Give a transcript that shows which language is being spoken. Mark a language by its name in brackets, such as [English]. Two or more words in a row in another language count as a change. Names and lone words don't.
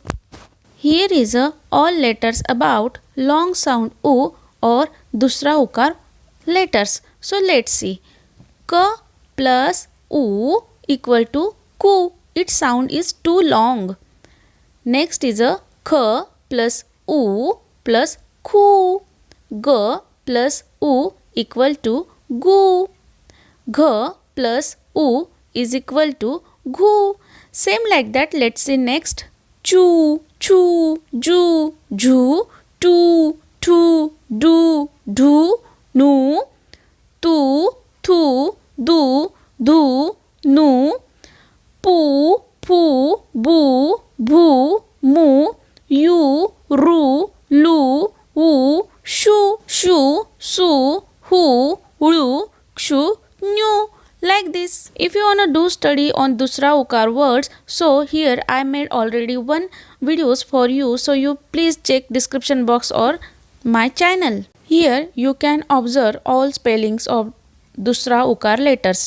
[English] Here is all letters about long sound u or [Hindi] dusra ukar [English] letters. So let's see. K plus u equal to ku. Its sound is too long. Next is a kh plus u plus khu. G plus u equal to gu. Gh plus u is equal to gu. Same like that. Let's see next. Chu, chu, ju, ju, tu, tu, du, du, nu, tu, thu, du, du, nu, pu, pu, bu, bu, mu, yu, ru, lu, u, shu, shu, su, hu, ru, kshu, nyu. Like this. If you wanna do study on [Hindi] dusra ukar [English] words, so here I made already one videos for you, so you please check description box or my channel. Here you can observe all spellings of [Hindi] dusra ukar [English] letters.